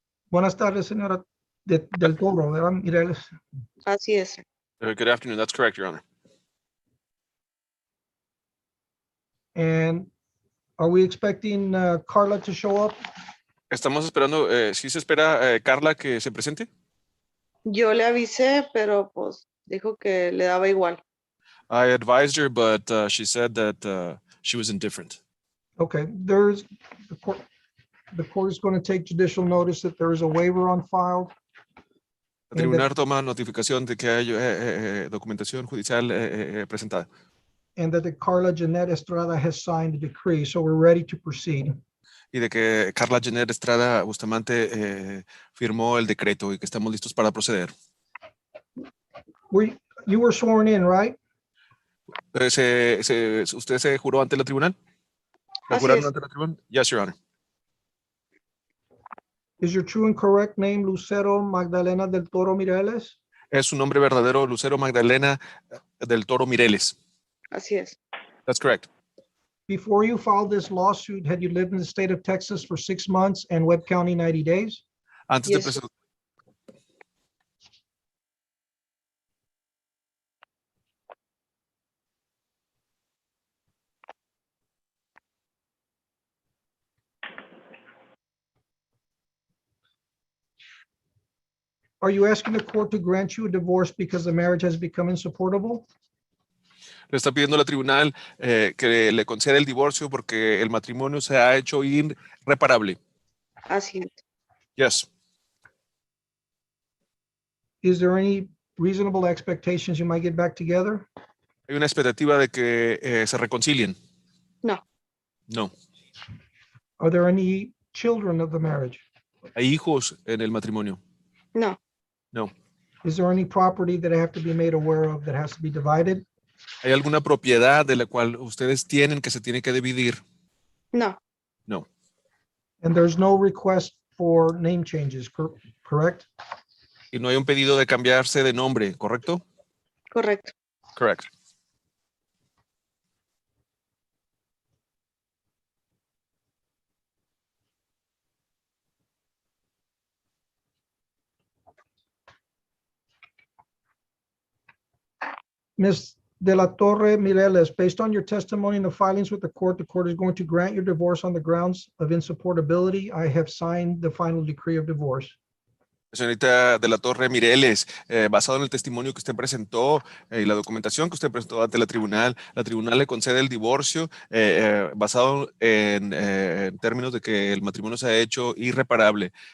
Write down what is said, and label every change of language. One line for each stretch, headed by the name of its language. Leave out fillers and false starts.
Spanish: Buenas tardes, señora del Toro, ¿verdad? Mireles. Así es.
English: Good afternoon. That's correct, Your Honor. And are we expecting Carla to show up?
Spanish: Estamos esperando, ¿sí se espera Carla que se presente? Yo le avisé, pero pues dijo que le daba igual.
English: I advised her, but she said that she was indifferent. Okay, the court is going to take judicial notice that there is a waiver on file.
Spanish: El tribunal toma notificación de que hay documentación judicial presentada.
English: And that the Carla Janet Estrada has signed the decree, so we're ready to proceed.
Spanish: Y de que Carla Janet Estrada Bustamante firmó el decreto y que estamos listos para proceder.
English: You were sworn in, right?
Spanish: ¿Usted se juró ante la tribunal? Así ¿Juraron es. ante la tribunal?
English: Yes, Your Honor. Is your true and correct name Lucero Magdalena del Toro Mireles?
Spanish: Es su nombre verdadero, Lucero Magdalena del Toro Mireles. Así es.
English: That's correct. Before you filed this lawsuit, had you lived in the state of Texas for 6 months and Webb County 90 days?
Spanish: Antes de presentar.
English: Are you asking the court to grant you a divorce because the marriage has become insupportable?
Spanish: Le está pidiendo a la tribunal que le conceda el divorcio porque el matrimonio se ha hecho irreparable. Así es.
English: Yes. Is there any reasonable expectations you might get back together?
Spanish: Hay una expectativa de que se reconcilien. No.
English: No. Are there any children of the marriage?
Spanish: Hay hijos en el matrimonio. No.
English: No. Is there any property that I have to be made aware of that has to be divided?
Spanish: ¿Hay alguna propiedad de la cual ustedes tienen que se tiene que dividir? No.
English: No. And there's no request for name changes, correct?
Spanish: Y no hay un pedido de cambiarse de nombre, ¿correcto? Correcto.
English: Correct. Ms. De La Torre Mireles, based on your testimony in the filings with the court is going to grant your divorce on the grounds of insupportability. I have signed the final decree of divorce.
Spanish: Señorita de la Torre Mireles, basado en el testimonio que usted presentó y la documentación que usted presentó ante la tribunal le concede el divorcio basado en términos de que el matrimonio se ha hecho irreparable.